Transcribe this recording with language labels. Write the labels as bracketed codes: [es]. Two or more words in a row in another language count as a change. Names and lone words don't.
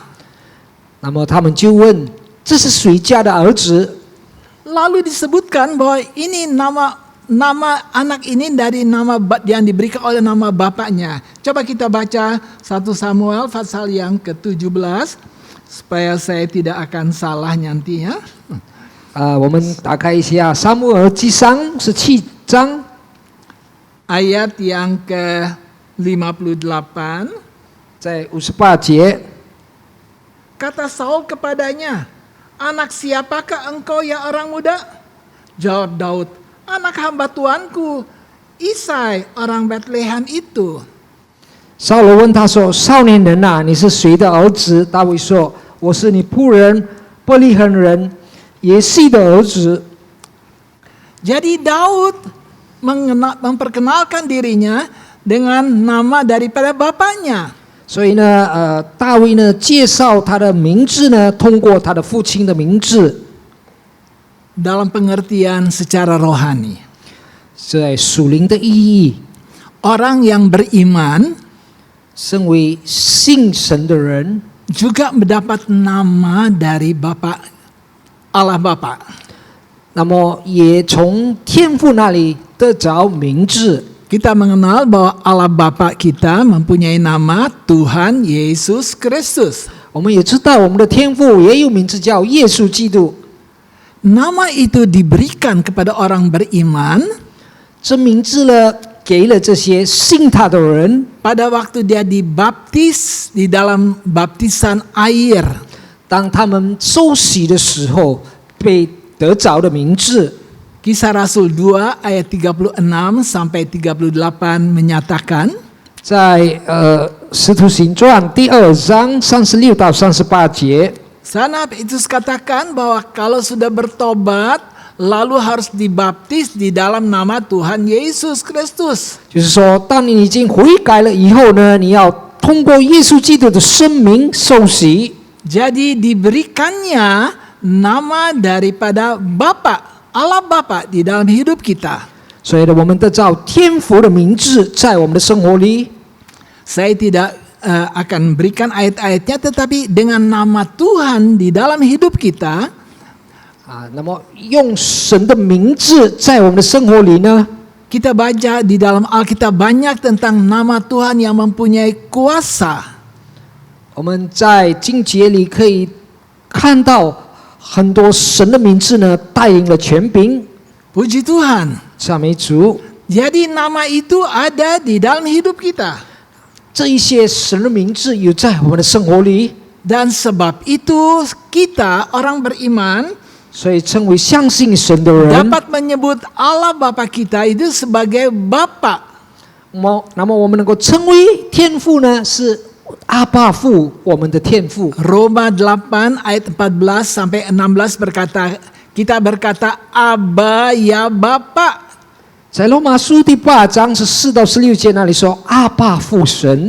[zh] 那么他们就问，这是谁家的儿子？ [id] Lalu disebutkan bahwa ini nama anak ini dari nama yang diberikan oleh nama bapaknya. Coba kita baca 1 Samuel pasal yang ke-17 supaya saya tidak akan salah nanti ya. [zh] 我们打开一下《撒母耳记上》17章 [id] ayat yang ke-58. [zh] 在58节， [id] Kata Saul kepadanya, anak siapakah engkau ya orang muda? Jawab Daud, anak hamba tuanku, Isai orang Bethlehem itu. [zh] 扫罗问他说：“少年人啊，你是谁的儿子？” 大卫说：“我是你仆人伯利恒人耶西的儿子。” [id] Jadi Daud memperkenalkan dirinya dengan nama daripada bapaknya. [zh] 所以呢，大卫呢介绍他的名字呢，通过他的父亲的名字， [id] Dalam pengertian secara rohani. [zh] 在属灵的意义。 [id] Orang yang beriman [zh] 身为信神的人， [id] juga mendapat nama dari Bapa Allah Bapa. [zh] 那么也从天父那里得着名字。 [id] Kita mengenal bahwa Allah Bapa kita mempunyai nama Tuhan Yesus Kristus. [zh] 我们也知道，我们的天父也有名字叫耶稣基督。 [id] Nama itu diberikan kepada orang beriman [zh] 这名字呢，给了这些信他的人， [id] pada waktu dia dibaptis di dalam baptisan air. [zh] 当他们受洗的时候被得着的名字。 [id] Kisah Rasul 2 ayat 36 sampai 38 menyatakan, [zh] 在使徒行传第2章36到38节， [id] sana Petrus katakan bahwa kalau sudah bertobat, lalu harus dibaptis di dalam nama Tuhan Yesus Kristus. [zh] 就是说，当你已经悔改了以后呢，你要通过耶稣基督的生命受洗。 [id] Jadi diberikannya nama daripada Bapa, Allah Bapa di dalam hidup kita. [zh] 所以呢，我们得到天父的名字在我们的生活里。 [id] Saya tidak akan berikan ayat-ayatnya, tetapi dengan nama Tuhan di dalam hidup kita, [zh] 那么用神的名字在我们的生活里呢， [id] kita baca di dalam Alkitab banyak tentang nama Tuhan yang mempunyai kuasa. [zh] 我们在经节里可以看到很多神的名字呢，带领了权柄。 [id] Puji Tuhan. [zh] 赞美主， [id] Jadi nama itu ada di dalam hidup kita. [zh] 这一些神的名字有在我们的生活里， [id] Dan sebab itu kita orang beriman [zh] 所以称为相信神的人。 [id] dapat menyebut Allah Bapa kita itu sebagai Bapa. [zh] 那么我们能够称为天父呢，是阿爸父，我们的天父。 [id] Roma 8 ayat 14 sampai 16 berkata, kita berkata Aba ya Bapa. [zh] 在罗马书第8章14到16节那里说阿爸父神。